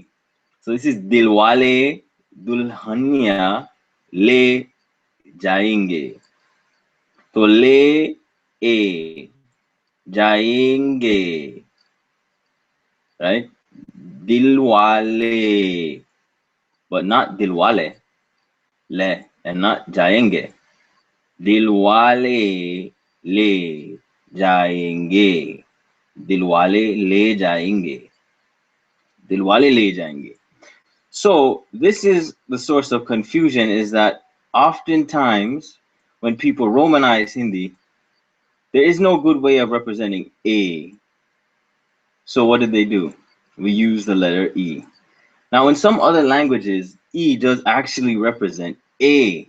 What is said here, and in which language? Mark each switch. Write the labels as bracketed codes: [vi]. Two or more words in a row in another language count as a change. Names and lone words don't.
[en] So this is Dilwale Dulhania Le Jayenge. So le A Jayenge, right? Dilwale, but not Dilwale, le, and not Jayenge. Dilwale le jayenge. Dilwale le jayenge. Dilwale le jayenge. So this is the source of confusion, is that oftentimes when people Romanize Hindi, there is no good way of representing A. So what did they do? We use the letter E. Now in some other languages, E does actually represent A.